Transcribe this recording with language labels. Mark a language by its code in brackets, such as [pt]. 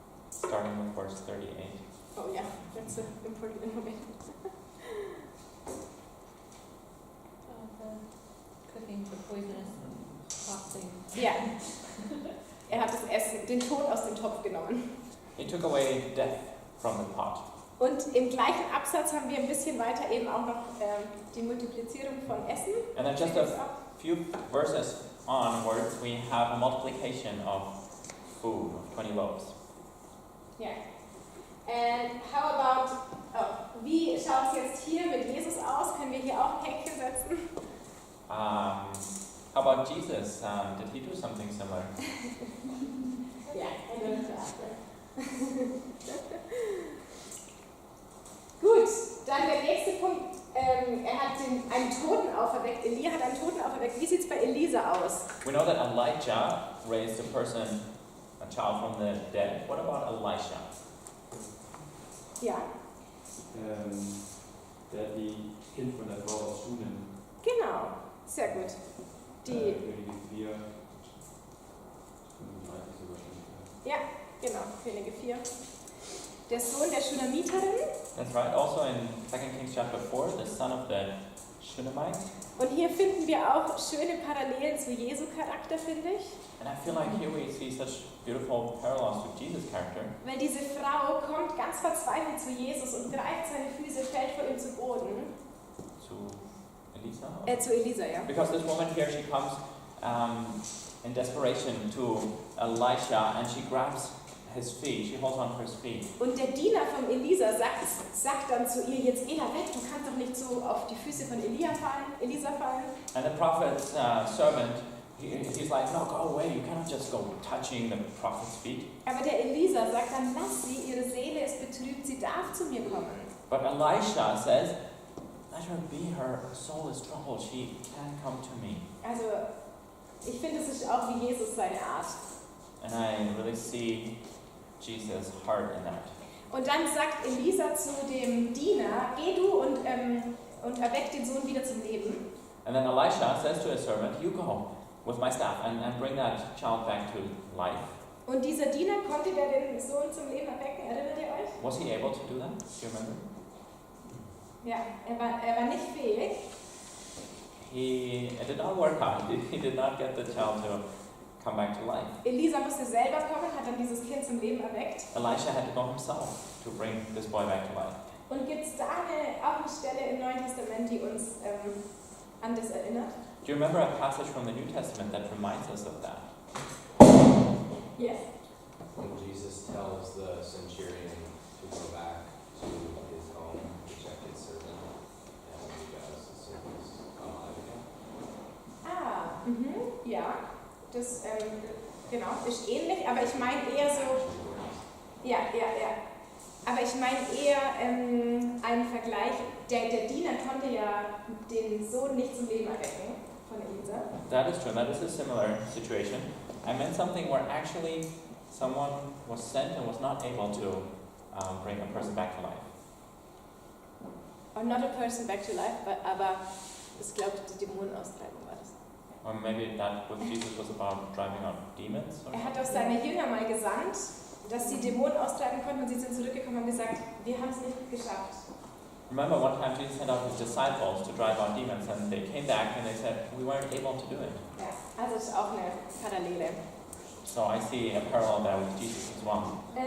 [en] Starting with verse 38. Oh yeah, that's an important information. The cooking for poisonous hot things. [de] Ja. Er hat das Essen, den Tod aus dem Topf genommen. [en] He took away death from the pot. [de] Und im gleichen Absatz haben wir ein bisschen weiter eben auch noch die Multiplizierung von Essen. [en] And then just a few verses onwards, we have a multiplication of food, of 20 loaves. [de] Ja. [en] And how about, [de] wie schaut es jetzt hier mit Jesus aus? Können wir hier auch ein Häkchen setzen? [en] How about Jesus? Did he do something similar? [de] Ja, er würde beachten. Gut, dann der nächste Punkt. Er hat einen Toten auferweckt. Elia hat einen Toten auferweckt. Wie sieht es bei Elisa aus? [en] We know that Elijah raised a child from the dead. What about Elisha? [de] Ja, Der die Kind von der Frau aus Schunem. genau. Sehr gut. Die, Könige 4. 35 sogar schon. ja, genau. Könige 4. Der Sohn der Schunamiterin. [en] That's right. Also in 2 Kings chapter 4, the son of the Shunammite. [de] Und hier finden wir auch schöne Parallelen zu Jesu Charakter, finde ich. [en] And I feel like here we see such beautiful parallels with Jesus' character. [de] Weil diese Frau kommt ganz verzweifelt zu Jesus und greift seine Füße, fällt vor ihm zu Boden. [en] To Elisa? [de] Zu Elisa, ja. [en] Because this woman here, she comes in desperation to Elisha and she grabs his feet, she holds on to his feet. [de] Und der Diener von Elisa sagt dann zu ihr, jetzt geh da weg, du kannst doch nicht so auf die Füße von Elisa fallen. [en] And the prophet's servant, he's like, no, go away, you cannot just go touching the prophet's feet. [de] Aber der Elisa sagt dann, lass sie, ihre Seele ist betrübt, sie darf zu mir kommen. [en] But Elisha says, let her be, her soul is troubled, she can come to me. [de] Also, ich finde, es ist auch wie Jesus seine Art. [en] And I really see Jesus' heart in that. [de] Und dann sagt Elisa zu dem Diener, geh du und erweck den Sohn wieder zum Leben. [en] And then Elisha says to his servant, you go with my staff and bring that child back to life. [de] Und dieser Diener, konnte der den Sohn zum Leben erwecken? Erinnert ihr euch? [en] Was he able to do that? Do you remember? Ja, er war nicht fähig. It did not work out. He did not get the child to come back to life. [de] Elisa musste selber kommen, hat dann dieses Kind zum Leben erweckt. [en] Elisha had to go himself to bring this boy back to life. [de] Und gibt es da auch eine Stelle im Neuen Testament, die uns an das erinnert? [en] Do you remember a passage from the New Testament that reminds us of that? Yes. When Jesus tells the centurion to go back to his home to check his servant, and when he does, the servant is alive again. [de] Ja. Das, genau, ist ähnlich, aber ich meine eher so, ja. Aber ich meine eher einen Vergleich, der Diener konnte ja den Sohn nicht zum Leben erwecken von Elisa. [en] That is true. That is a similar situation. I meant something where actually someone was sent and was not able to bring a person back to life. Or not a person back to life, [de] aber ich glaube, die Dämonen austreiben war das. [en] Or maybe that with Jesus was about driving out demons? Or [de] Er hat auch seine Jünger mal gesandt, dass sie Dämonen austreiben konnten und sie sind zurückgekommen und haben gesagt, wir haben es nicht geschafft. [en] Remember one time Jesus sent out his disciples to drive out demons and they came back and they said, we weren't able to do it. [de] Ja, also ist auch eine Parallele. [en] So I see a parallel there with Jesus as well.